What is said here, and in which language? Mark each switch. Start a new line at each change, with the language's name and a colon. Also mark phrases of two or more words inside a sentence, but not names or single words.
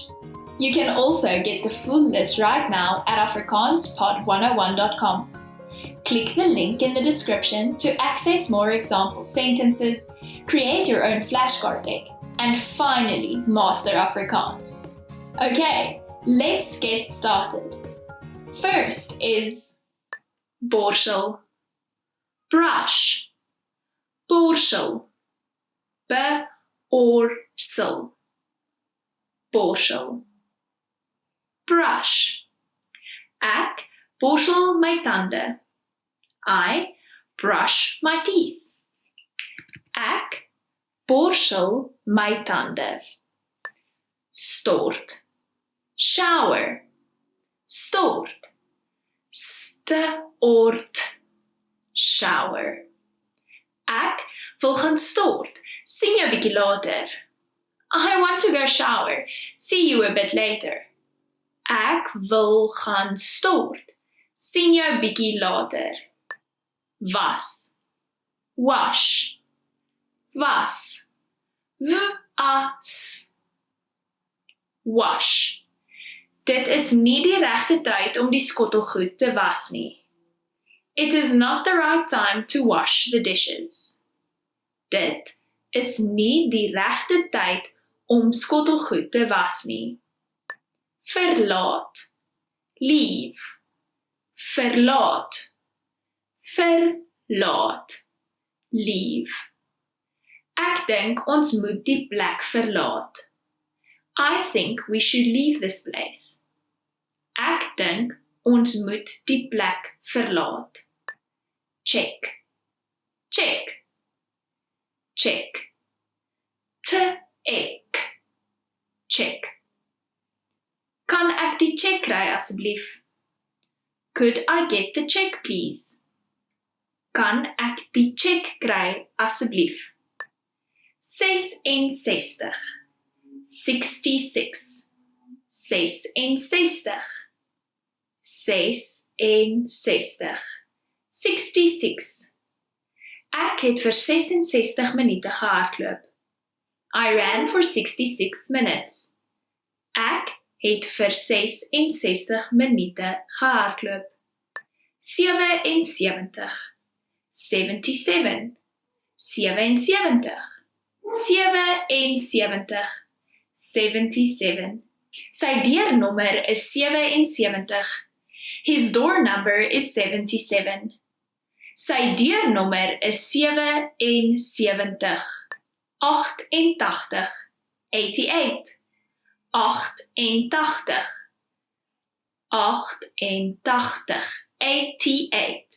English: You can also get the full list right now at afrikaanspod101.com. Click the link in the description to access more example sentences, create your own flashcard deck, and finally master Afrikaans. Okay, let's get started. First is borsel, brush, borsel, be-orsel, borsel, brush.
Afrikaans: Ek borsel my tande.
English: I brush my teeth.
Afrikaans: Ek borsel my tande. Stort, shower, stort, stort, shower. Ek wil gaan stort. Sien jou bietjie later.
English: I want to go shower. See you a bit later.
Afrikaans: Ek wil gaan stort. Sien jou bietjie later. Was, wash, was, was, wash. Dit is nie die regte tyd om die skottelgoed te was nie.
English: It is not the right time to wash the dishes.
Afrikaans: Dit is nie die regte tyd om skottelgoed te was nie. Verlaat, leave, verlaat. Verlaat, leave. Ek dink ons moet die plek verlaat.
English: I think we should leave this place.
Afrikaans: Ek dink ons moet die plek verlaat.
English: Check, check, check.
Afrikaans: Ek, check. Kan ek die check kry asseblief?
English: Could I get the check please?
Afrikaans: Kan ek die check kry asseblief? 66, 66, 66, 66, 66. Ek het vir 66 minute gehardloop.
English: I ran for 66 minutes.
Afrikaans: Ek het vir 66 minute gehardloop. 77, 77, 77, 77, 77. Sy deurnommer is 77.
English: His door number is 77.
Afrikaans: Sy deurnommer is 77. 88, 88, 88, 88, 88.